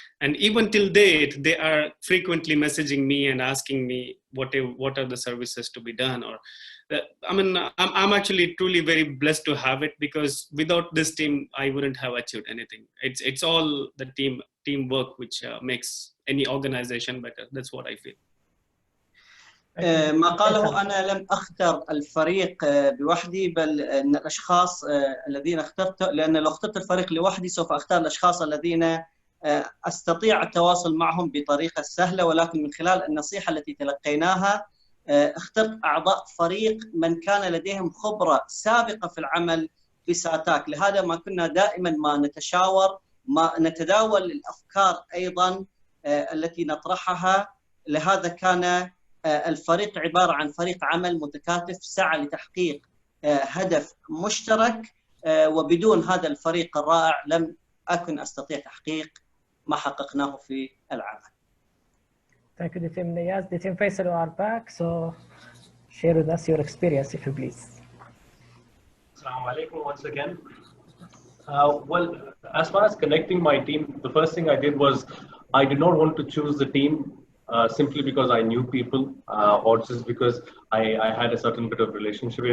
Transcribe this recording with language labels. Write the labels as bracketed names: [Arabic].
[English] And even till date, they are frequently messaging me and asking me what are the services to be done. Or, I'm actually truly very blessed to have it, because without this team, I wouldn't have achieved anything. It's all the teamwork which makes any organization better. That's what I feel. [Arabic] ما قاله أنا لم أختر الفريق بوحدي، بل أن الأشخاص الذين اخترت، لأن لو اخترت الفريق لوحدي سوف أختار الأشخاص الذين أستطيع التواصل معهم بطريقة سهلة، ولكن من خلال النصيحة التي تلقيناها اخترت أعضاء فريق من كان لديهم خبرة سابقة في العمل في ساتاك. لهذا ما كنا دائما ما نتشاور، ما نتداول الأفكار أيضا التي نطرحها. لهذا كان الفريق عبارة عن فريق عمل متكاتف سعى لتحقيق هدف مشترك، وبدون هذا الفريق الرائع لم أكن أستطيع تحقيق ما حققناه في العمل. [English] Thank you, DTM Niyaz. DTM Faisal, you are back, so share with us your experience, if you please. Assalamu alaikum once again. Well, as far as connecting my team, the first thing I did was I did not want to choose the team simply because I knew people or just because I had a certain bit of relationship.